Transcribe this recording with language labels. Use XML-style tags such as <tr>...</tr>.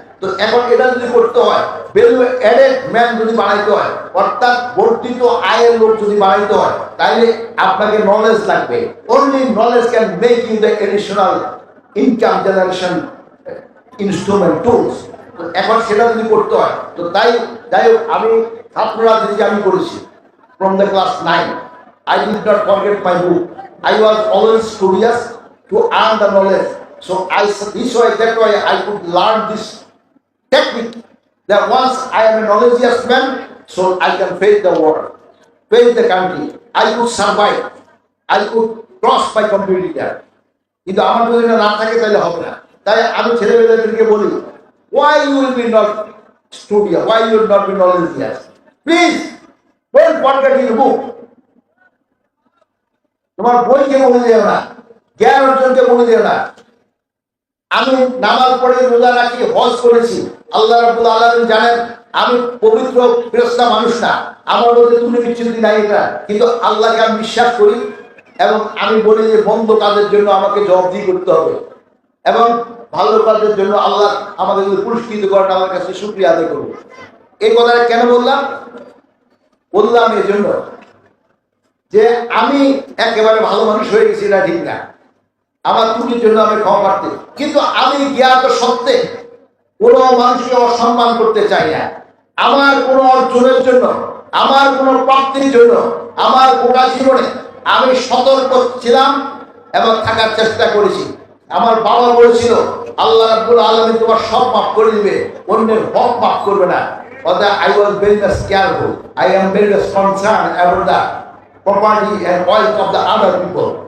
<bn>তো এখন এটা যদি করতে হয়,</bn> <en>value added man</en> <bn>যদি বানাইতে হয়, অর্থাৎ বর্ধিত আয়ের লোক যদি বানাইতে হয়, তাইলে আপনাকে নলেজ লাগবে।</bn> <en>Only knowledge can make you the additional income generation instrument tools.</en> <bn>তো এখন সেটা যদি করতে হয়, তো যাই হোক, আমি ছাত্ররা যদি আমি করেছি</bn> <en>From the class 9, I did not forget my book. I was always studious to earn the knowledge. So that's why I could learn this technique, that once I am a knowledgeous man, so I can face the world, face the country. I could survive, I could cross my competitor.</en> <bn>কিন্তু আমার যদি না থাকে তাহলে হবে না। তাই আমি ছেলেমেয়েদেরকে বলি,</bn> <en>why you will be not studious, why you will not be knowledgeous? Please don't forget your book.</en> <bn>তোমার বইকে মনে দিও না, জ্ঞান অর্জনকে মনে দিও না। আমি নামাজ পড়ে, রোজা রাখি, হজ করেছি। আল্লাহ রাব্বুল আলামিন জানেন আমি পবিত্র ফেরেশতা মানুষ না, আমার মধ্যে তুমি বিচ্ছুতি নাই এটা, কিন্তু আল্লাহকে আমি বিশ্বাস করি। এবং আমি বলি যে বন্ধ কাজের জন্য আমাকে জবাবদিহি করতে হবে, এবং ভালো কাজের জন্য আল্লাহ আমাদের যদি পুরস্কৃত করেন, আমার কাছে শুকরিয়া আদায় করবো। এই কথাটা কেন বললাম এই জন্য যে আমি একেবারে ভালো মানুষ হয়ে গেছি না, ঠিক না, আমার ত্রুটির জন্য আমি ক্ষমা প্রার্থী, কিন্তু আমি জ্ঞাত সত্ত্বে কোনো মানুষকে অসম্মান করতে চাই না। আমার কোনো অর্জনের জন্য, আমার কোনো প্রাপ্তির জন্য, আমার গোটা জীবনে আমি সতর্ক ছিলাম এবং থাকার চেষ্টা করেছি। আমার বাবা বলেছিল, আল্লাহ রাব্বুল আলামিন তোমার সব মাফ করে দিবে, অন্যের হক মাফ করবে না।</bn> <en>অর্থাৎ I was very much careful. I am very much concerned about the property and wealth of the other people.</en>